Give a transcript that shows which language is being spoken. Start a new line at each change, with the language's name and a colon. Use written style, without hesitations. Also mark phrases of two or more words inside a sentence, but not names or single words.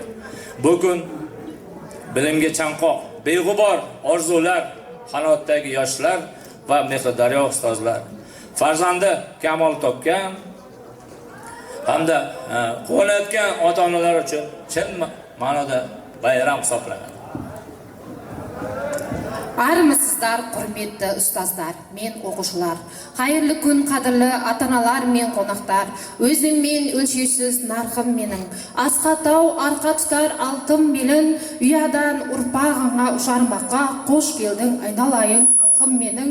Uzbek: Bugun bilimga chanqoq, beg'ubor orzular, qanotdagi yoshlar va Mehrdaryo ustozlar farzandi kamol topgan hamda quvonayotgan ota-onalar uchun chin ma'noda bayram hisoblanadi.
Kazakh: Армысыздар, құрметті ұстаздар, мен оқушылар. Қайырлы күн, қадірлі ата-аналар мен қонақтар. Өзім мен өлшеусіз нарқым менің. Асқа тау, арқа тұтар алтын белін, ұядан ұрпағыңа ұшармаққа қош келдің айналайын халқым менің.